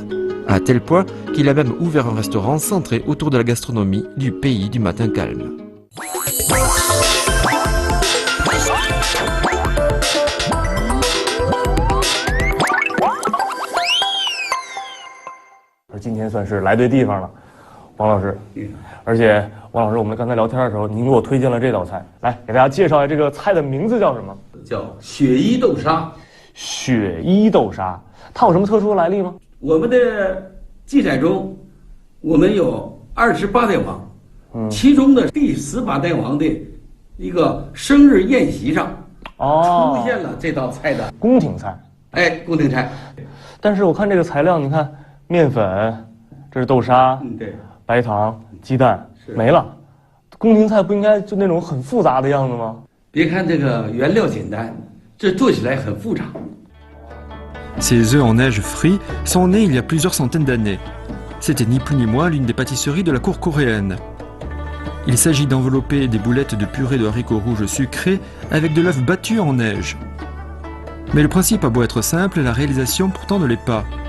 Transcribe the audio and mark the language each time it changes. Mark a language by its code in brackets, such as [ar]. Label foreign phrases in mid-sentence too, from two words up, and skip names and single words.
[fr] À tel point qu'il a même ouvert un restaurant centré autour de la gastronomie du pays du matin calme. Aujourd'hui, [zh] 算是来对地方了，王老师。而且王老师，我们刚才聊天的时候，您给我推荐了这道菜，来给大家介绍一下这个菜的名字叫什么？叫雪衣豆沙。雪衣豆沙，它有什么特殊的来历吗？我们的记载中，我们有28代王，其中的第18代王的一个生日宴席上，出现了这道菜的宫廷菜。哎，宫廷菜。但是我看这个材料，你看面粉，这是豆沙，对，白糖、鸡蛋，没了。宫廷菜不应该就那种很复杂的样子吗？别看这个原料简单，这做起来很复杂。 [fr] Ces œufs en neige frits sont nés il y a plusieurs centaines d'années. C'était ni plus ni moins l'une des pâtisseries de la cour coréenne. Il s'agit d'envelopper des boulettes de purée de haricots rouges sucrés avec de l'œuf battu en neige. Mais le principe a beau être simple, la réalisation pourtant ne l'est pas.